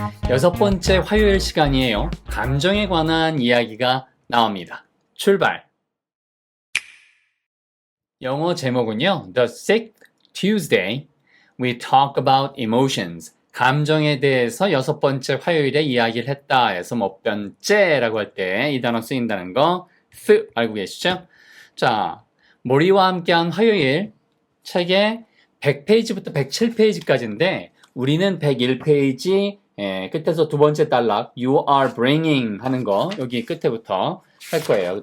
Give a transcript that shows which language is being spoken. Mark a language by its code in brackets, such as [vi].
[ko] 6번째 화요일 시간이에요. 감정에 관한 이야기가 나옵니다. 출발! 영어 제목은요. [en] The sixth Tuesday, we talk about emotions. [ko] 감정에 대해서 6번째 화요일에 이야기를 했다 해서 몇 번째라고 할 때 이 단어 쓰인다는 거 알고 계시죠? 자, 모리와 함께한 화요일 책의 100페이지부터 107페이지까지인데 우리는 101페이지 끝에서 두 번째 단락 [en] You are bringing [ko] 하는 거 여기 끝에부터 할 거예요.